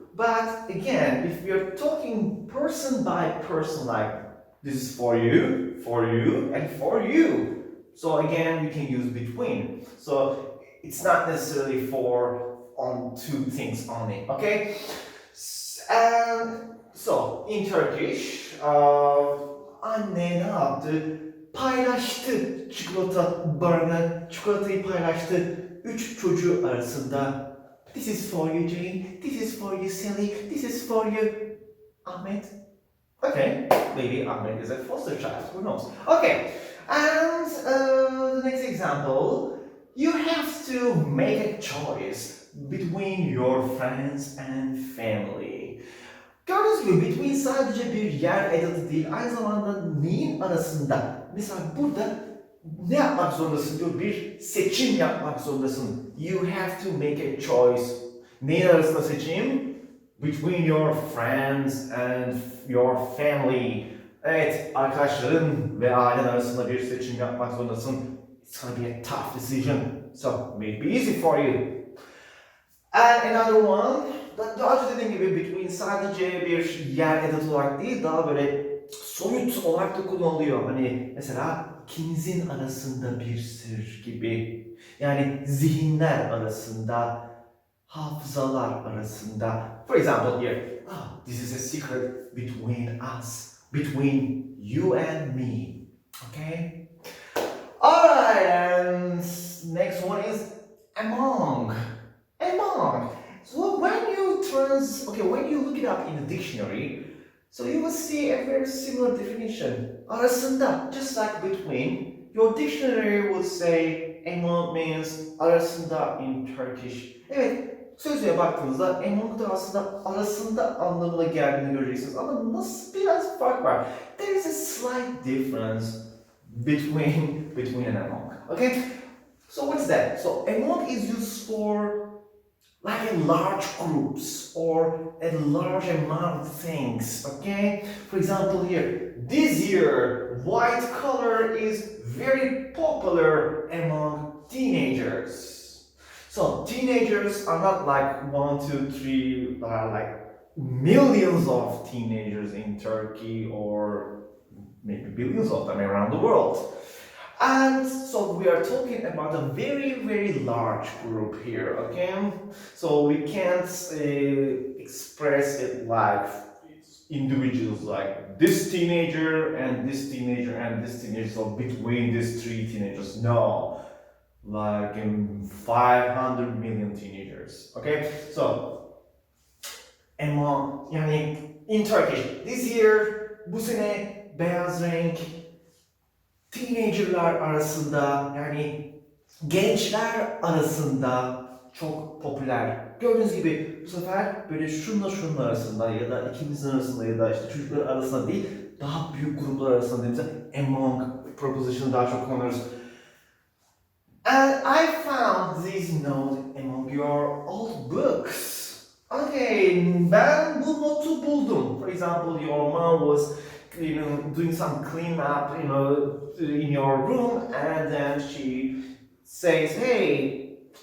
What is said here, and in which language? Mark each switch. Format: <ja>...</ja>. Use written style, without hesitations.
<en>But again, if we're talking person by person, like this is for you, and for you. So again, we can use between. So it's not necessarily for on 2 things only, okay? And so in Turkish,</en> <tr>anne ne yaptı? Paylaştı çikolata barını, çikolatayı paylaştı 3 çocuğu arasında.</tr> <en>This is for you, Jane. This is for you, Sally. This is for you, Ahmet. Okay, maybe Ahmed is a foster child, who knows? Okay, and the next example, you have to make a choice between your friends and family.</en> <tr>Gördüğünüz gibi between sadece bir yer edatı değil, aynı zamanda neyin arasında? Mesela burada ne yapmak zorundasın diyor, bir seçim yapmak zorundasın.</tr> <en>You have to make a choice.</en> <tr>Neyin arasında seçim?</tr> <en>Between your friends and your family.</en> <tr>Evet, arkadaşların ve ailen arasında bir seçim yapmak zorundasın.</tr> <en>It's gonna be a tough decision, so may it be easy for you. And another one,</en> <tr>daha önce dediğim gibi between sadece bir yer edatı olarak değil, daha böyle soyut olarak da kullanılıyor. Hani mesela ikinizin arasında bir sır gibi. Yani zihinler arasında, hafızalar arasında.</tr> <en>For example here, this is a secret between us, between you and me. Okay? Alright, and next one is among. Among. So when you look it up in the dictionary, so you will see a very similar definition. Arasında, just like between, your dictionary would say among means arasında in Turkish.</en> <tr>Evet, sözlüğe baktığınızda among da aslında arasında anlamına geldiğini göreceksiniz. Ama nasıl biraz fark var.</tr> <en>There is a slight difference between and among. Okay? So what's that? So among is used for like in large groups or a large amount of things, okay? For example here, this year, white color is very popular among teenagers. So teenagers are not like 1, 2, 3, there are like millions of teenagers in Turkey or maybe billions of them around the world. And so we are talking about a very, very large group here, okay? So we can't express it like individuals, like this teenager and this teenager and this teenager, so between these 3 teenagers. No, like 500 million teenagers, okay? So,</en> <tr>yani</tr> <en>in Turkish, this year,</en> <tr>bu sene beyaz renk, teenagerlar arasında, yani gençler arasında çok popüler. Gördüğünüz gibi bu sefer böyle şunla arasında ya da ikimizin arasında ya da işte çocuklar arasında değil, daha büyük gruplar arasında dediğimizde among preposition'ı daha çok kullanıyoruz.</tr> <en>And I found this note among your old books. Okay,</en> <tr>ben bu notu buldum.</tr> <en>For example, your mom was doing some clean up, in your room, and then she says, hey,</en>